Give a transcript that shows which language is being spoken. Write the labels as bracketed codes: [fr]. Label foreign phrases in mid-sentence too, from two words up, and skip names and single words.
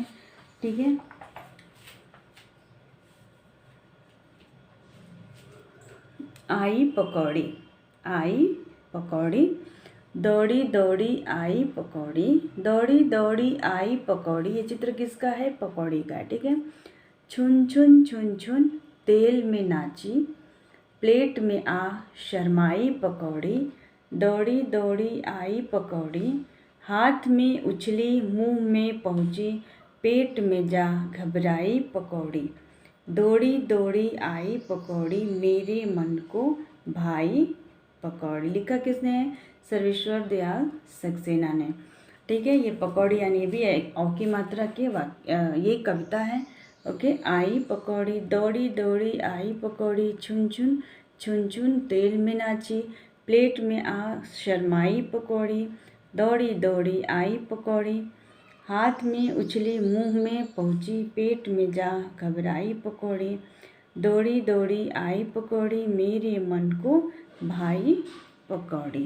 [hi] ठीक है, आई पकौड़ी, आई पकौड़ी, दौड़ी दौड़ी आई पकौड़ी, दौड़ी दौड़ी आई पकौड़ी। ये चित्र किसका है? पकौड़ी का। ठीक है, छुन छुन छुन छुन तेल में नाची, प्लेट में आ शर्माई पकौड़ी, दौड़ी दौड़ी आई पकौड़ी, हाथ में उछली मुंह में पहुंची, पेट में जा घबराई पकौड़ी, दौड़ी दौड़ी आई पकौड़ी मेरे मन को भाई पकौड़ी। लिखा किसने है? सर्वेश्वर दयाल सक्सेना ने। ठीक है, ये पकौड़ी यानी ये भी औ की मात्रा के ये कविता है। ओके, आई पकौड़ी, दौड़ी दौड़ी आई पकौड़ी, छुन छुन छुन छुन तेल में नाची, प्लेट में आ शर्माई पकौड़ी, दौड़ी दौड़ी आई पकौड़ी, हाथ में उछली मुंह में पहुंची, पेट में जा घबराई पकौड़ी, दौड़ी दौड़ी आई पकौड़ी मेरे मन को भाई पकौड़ी।